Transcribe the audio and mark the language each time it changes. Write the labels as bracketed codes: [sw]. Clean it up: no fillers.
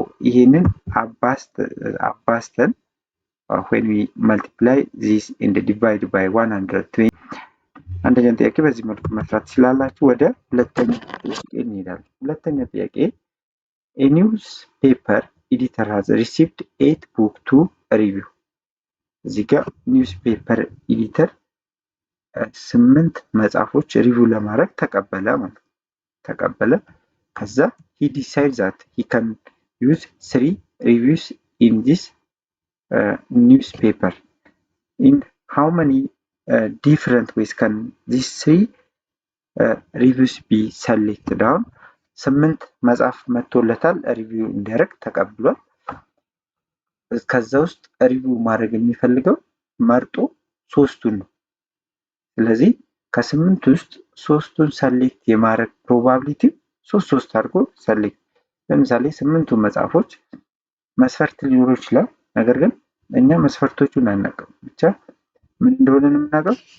[am] ይሄንን አባስተን [en] when we multiply this and divide by 120 [am] አንደኛ ጥያቄ በዚህ መልኩ መስራት ትችላላችሁ። ወደ ሁለተኛ ጥያቄ እንሄዳለን። ሁለተኛ ጥያቄ [en] a newspaper editor has received 8 book to review። [am] እዚህ ጋር ኒውስፔፐር ኤዲተር 8 መጽሐፎች ሪቪው ለማድረግ ተቀበለ። ከዛ [en] he decides that he can use 3 reviews in this newspaper. In how many different ways can these 3 reviews be selected down? [am] 8 መጽሐፍ መጥቶለታል ሪቪው እንዲያደርግ ተቀብሏል። ከዛ ውስጥ ሪቪው ማድረግ የሚፈልገው መርጦ 3ቱን ነው። ስለዚህ ከ8 ውስጥ 3ቱን ሰሌክት የማድረግ ፕሮባቢሊቲ 3 አድርጎ ሰሌክት። ለምሳሌ 8ቱ መጽሐፎች መስፈርት ሊኖሩ ይችላል። ነገር ግን እኛ መስፈርቶቹን አናውቅም። ብቻ ምን እንደሆነ የምናውቀው